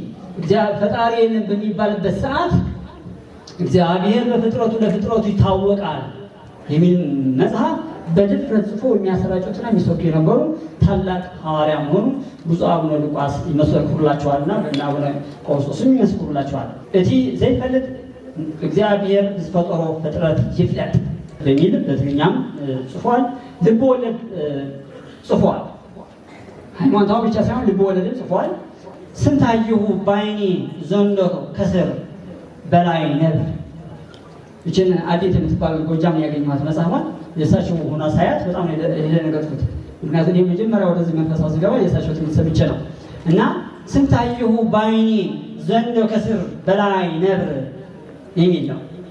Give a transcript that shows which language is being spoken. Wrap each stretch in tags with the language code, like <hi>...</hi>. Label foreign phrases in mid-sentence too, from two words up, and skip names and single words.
<am>ፈጣሪ የለም በሚባልበት ሰዓት እግዚአብሔር በፍጥረቱ ለፍጥረቱ ይታወቃል የሚል መጽሐፍ በድፍረት ጽፎ የሚያሰራጩትና የሚሰብኩ የነበሩ ታላቅ ሐዋርያ መሆኑ ብፁዕ አቡነ ሉቃስ ይመሰክሩላቸዋልና እና አቡነ ቆስጦስም ይመሰክሩላቸዋል።</am> <ti>እቲ ዘይፈልጥ እግዚአብሔር ዝፈጠሮ ፍጥረት ይፍለጥ</ti> <am>በሚል በትግርኛም ጽፏል። ልብ ወለድ ጽፏል። ሃይማኖታዊ ብቻ ሳይሆን ልብ ወለድም ጽፏል። ስንታየሁ ባይኔ ዘንዶ ከስር በላይ ነብር ይችን አዴት የምትባል ጎጃም ያገኘኋት መጽሐፏን የእሳቸው ሆና ሳያት በጣም የደነገጥኩት። ምክንያቱም የመጀመሪያ ወደዚህ መንፈሳዊ ስገባ የእሳቸው ትምህርት ሰምቼ ነው እና ስንታየሁ ባይኔ ዘንዶ ከስር በላይ ነብር የሚል ነው።</am>